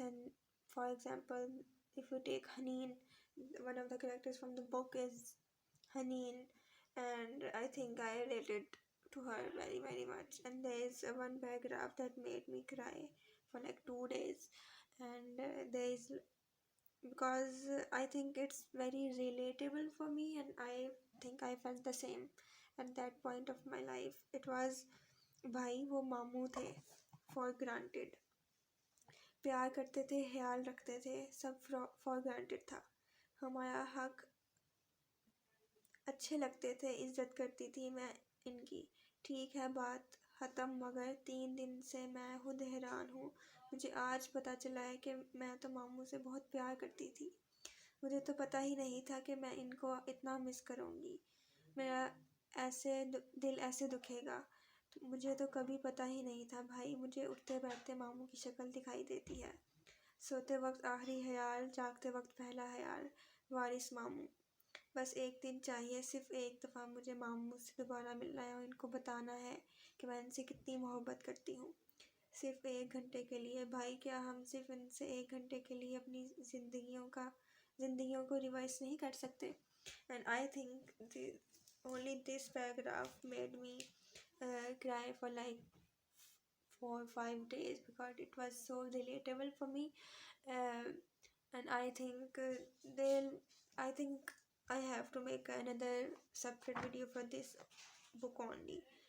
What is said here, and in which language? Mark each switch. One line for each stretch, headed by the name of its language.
English: And for example, if you take Haneen, one of the characters from the book is Haneen, and I think I related to her very much. And there is one paragraph that made me cry for like 2 days. And there is, because I think it's very relatable for me, and I think I felt the same at that point of my life.
Hindi: It was, भाई वो मामू थे,
English: for granted,
Hindi: प्यार करते थे, ख्याल रखते थे, सब for granted था, हमारा हक, अच्छे लगते थे, इज्जत करती थी मैं इनकी, ठीक है बात ख़त्म, मगर 3 दिन से मैं खुद हैरान हूँ, मुझे आज पता चला है कि मैं तो मामू से बहुत प्यार करती थी, मुझे तो पता ही नहीं था कि मैं इनको इतना मिस करूँगी, मेरा ऐसे दिल ऐसे दुखेगा, तो मुझे तो कभी पता ही नहीं था भाई, मुझे उठते बैठते मामू की शक्ल दिखाई देती है, सोते वक्त आखिरी ख्याल, जागते वक्त पहला ख्याल, वारिस मामू, बस एक दिन चाहिए, सिर्फ एक दफ़ा मुझे मामू से दोबारा मिलना है और इनको बताना है कि मैं इनसे कितनी मोहब्बत करती हूँ, सिर्फ 1 घंटे के लिए, भाई क्या हम सिर्फ इनसे 1 घंटे के लिए अपनी ज़िंदगियों को रिवाइज नहीं कर सकते.
English: And I think only this paragraph made me cry for like 4 or 5 days, because it was so relatable for me. And I think I think I have to make another separate video for this book only.